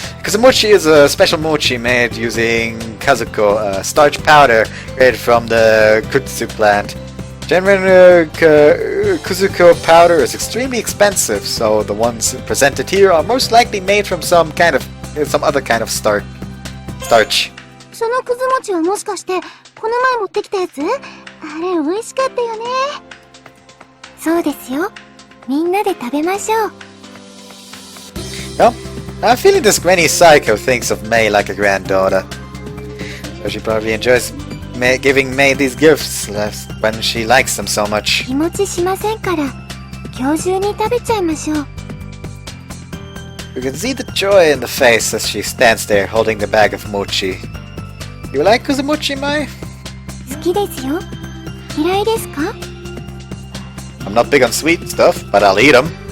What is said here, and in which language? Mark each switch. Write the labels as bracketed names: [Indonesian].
[English] Kuzumochi is a special mochi made using kazuko, starch powder created from the kutsu plant. Genuine kuzuko powder is extremely expensive, so the ones presented here are most likely made from some other kind of starch. [Japanese] そのくず餅はもしかして、この前持ってきたやつ？あれ美味しかったよね。そうですよ。みんなで食べましょう。 [English] Well, I'm feeling this Granny Psycho thinks of May like a granddaughter. So she probably enjoys giving May these gifts when she likes them so much. [Japanese] 日持ちしませんから、今日中に食べちゃいましょう。 [English] You can see the joy in the face as she stands there holding the bag of mochi. You like Kuzumochi, Mai? [Japanese] 好きですよ。嫌いですか？ [English] I'm not big on sweet stuff, but I'll eat them.